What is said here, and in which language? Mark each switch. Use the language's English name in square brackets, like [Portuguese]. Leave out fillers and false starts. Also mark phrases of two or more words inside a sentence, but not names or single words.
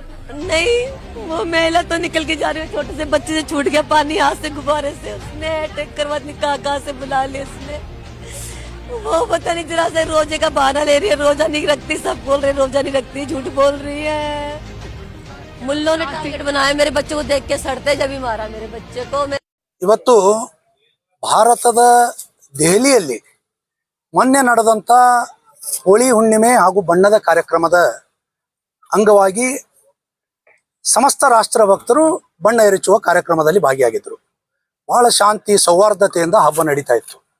[Hindi] नहीं, वो महिला तो निकल के जा रही है, छोटे से बच्चे से छूट गया पानी हाथ से, गुब्बारे से उसने अटैक करवा, कहाँ से बुला लिया उसने। वो पता नहीं जरा से रोजे का बहाना ले रही है, रोजा नहीं रखती, सब बोल रहे रोजा नहीं रखती, झूठ बोल रही है। मुल्लों ने टारगेट बनाया मेरे बच्चे को, देख के सड़ते जब भी मारा मेरे बच्चे को। [Kannada] ಇವತ್ತು ಭಾರತದ ದೆಹಲಿಯಲ್ಲಿ ಮೊನ್ನೆ ನಡೆದಂತ ಹೋಳಿ ಹುಣ್ಣಿಮೆ ಹಾಗೂ ಬಣ್ಣದ ಕಾರ್ಯಕ್ರಮದ ಅಂಗವಾಗಿ ಸಮಸ್ತ ರಾಷ್ಟ್ರ ಭಕ್ತರು ಬಣ್ಣ ಎರಚುವ ಕಾರ್ಯಕ್ರಮದಲ್ಲಿ ಭಾಗಿಯಾಗಿದ್ದರು. ಬಹಳ ಶಾಂತಿ ಸೌಹಾರ್ದತೆಯಿಂದ ಹಬ್ಬ ನಡೀತಾ ಇತ್ತು.